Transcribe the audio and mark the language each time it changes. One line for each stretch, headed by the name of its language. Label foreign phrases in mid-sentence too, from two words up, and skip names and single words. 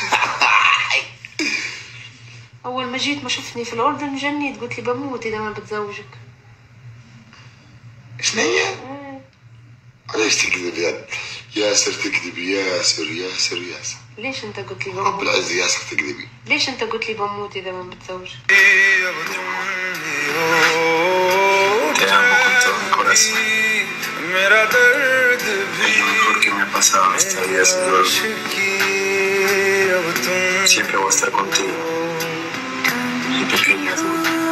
Arabic: أول ما جيت ما شفتني في الأردن جنيت، قلت لي بموت إذا ما بتزوجك. شنو هي؟ ليش تكذب يا ياسر؟ تكذبي ياسر ياسر ياسر. ليش أنت قلت لي بموت؟ رب العزة ياسر تكذبي. ليش أنت قلت لي بموت إذا ما بتزوجك؟
Spanish: Te amo con todo mi corazón. Es lo mejor que me ha pasado en esta vida, Señor. Siempre voy a estar contigo. Mi pequeña duda.